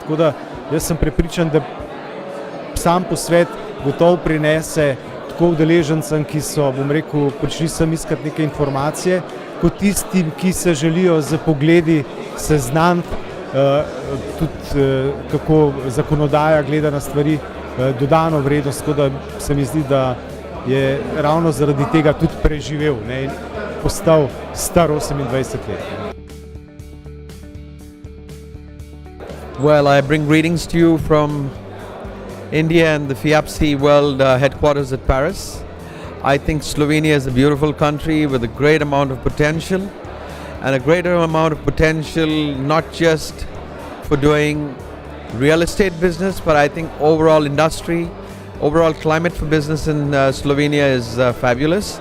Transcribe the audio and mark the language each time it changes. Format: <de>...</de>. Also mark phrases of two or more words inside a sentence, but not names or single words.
<sl>Tako da jaz sem prepričan, da sam posvet gotovo prinese tako udeležencem, ki so, bom rekel, prišli sem iskati neke informacije, kot tistim, ki se želijo z pogledi seznaniti, tudi kako zakonodaja gleda na stvari, dodano vrednost, tako da se mi zdi, da je ravno zaradi tega tudi preživel in postal star 28 let.</sl> <en>Well, I bring greetings to you from India and the FIAPSI World Headquarters at Paris. I think Slovenia is a beautiful country with a great amount of potential, and a greater amount of potential not just for doing real estate business, but I think overall industry, overall climate for business in Slovenia is fabulous.</en>